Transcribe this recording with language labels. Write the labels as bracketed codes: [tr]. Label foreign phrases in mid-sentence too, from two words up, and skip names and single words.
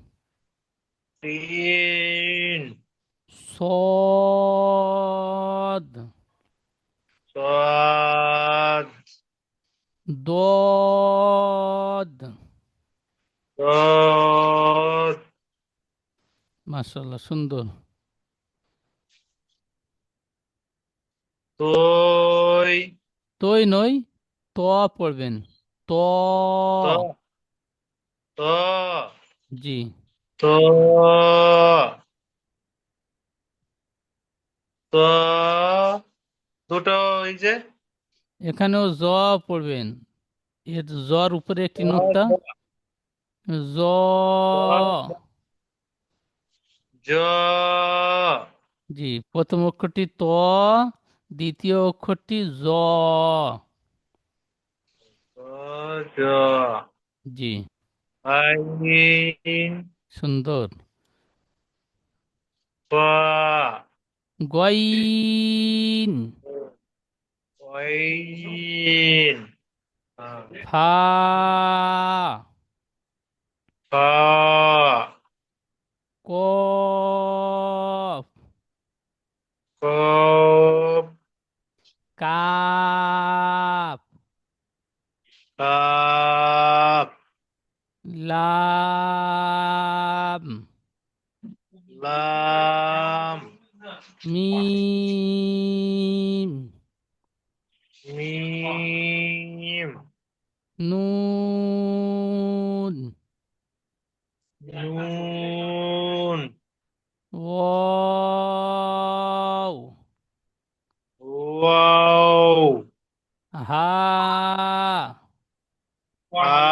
[bn] সিন, সদ, সদ, দদ। সদ। মাশাআল্লাহ, সুন্দর। তই, তই নই, ত পড়বেন। ত। ত, ত, জি। ত, ত, দুটো এই যে। এখানেও জ পড়বেন। এর জর উপরে একটি নোক্তা। জ। জ, জি, প্রথম অক্ষরটি ত, দ্বিতীয় অক্ষরটি জ। জ, জি। আইন, সুন্দর। পা, গইন, ওয়াইন, ফা, ফা, কফ, কফ, কাফ, কাফ, লাম, লাম, মিম, মিম, নুন, নুন, ওয়াও, ওয়াও, হা, হা,